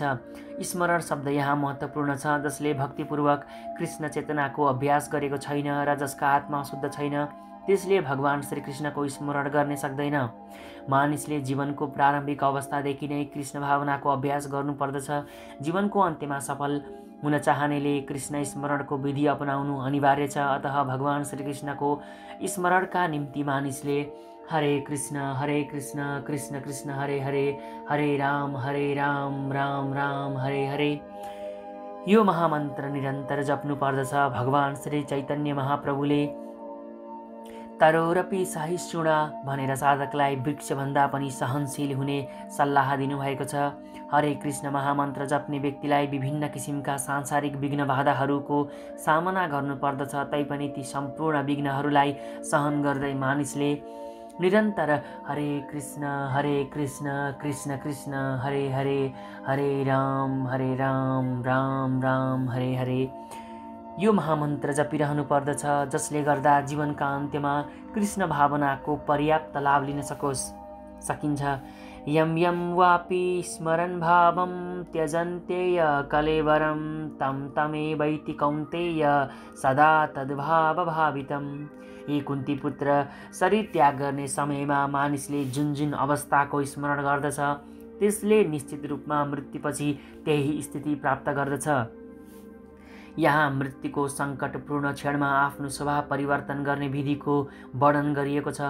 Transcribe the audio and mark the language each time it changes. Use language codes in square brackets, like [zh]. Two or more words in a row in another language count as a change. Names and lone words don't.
[ne] स्मरण शब्द यहाँ महत्त्वपूर्ण छ। जसले भक्तिपूर्वक कृष्ण चेतनाको अभ्यास गरेको छैन र जसका आत्मा शुद्ध छैन त्यसले भगवान श्रीकृष्णको स्मरण गर्न सक्दैन। मानिसले जीवनको प्रारम्भिक अवस्थादेखि नै कृष्ण भावनाको अभ्यास गर्नुपर्दछ। जीवनको अन्त्यमा सफल हुन चाहनेले कृष्ण स्मरणको विधि अपनाउनु अनिवार्य छ। अतः भगवान श्रीकृष्णको स्मरणका निम्ति मानिसले हरे कृष्ण कृष्ण कृष्ण हरे हरे, हरे राम राम राम हरे हरे यो महामन्त्र निरन्तर जप्नु पर्दछ। भगवान श्री चैतन्य महाप्रभुले [sa] तरोरपि सहिष्णुना [ne] भनेर साधकलाई वृक्षभन्दा पनि सहनशील हुने सल्लाह दिनुभएको छ। हरे कृष्ण महामन्त्र जप्ने व्यक्तिलाई विभिन्न किसिमका सांसारिक विघ्न बाधाहरूको सामना गर्नुपर्दछ। तैपनि ती सम्पूर्ण विघ्नहरूलाई सहन गर्दै मानिसले निरन्तर हरे कृष्ण कृष्ण कृष्ण हरे हरे, हरे राम राम राम हरे हरे यो महामन्त्र जपिरहनु पर्दछ। जसले गर्दा जीवनका अन्त्यमा कृष्ण भावनाको पर्याप्त लाभ लिन सकिन्छ। [sa] यम यम वापि स्मरन् भावं त्यजन्तेय कलेवरं तं तमेवैति कौन्तेय सदा तद्भाव भावितम्। [ne] यी कुन्ती पुत्र शरीर त्याग गर्ने समयमा मानिसले जुन अवस्थाको स्मरण गर्दछ त्यसले निश्चित रूपमा मृत्युपछि त्यही स्थिति प्राप्त गर्दछ। यहाँ मृत्युको सङ्कटपूर्ण क्षणमा आफ्नो स्वभाव परिवर्तन गर्ने विधिको वर्णन गरिएको छ।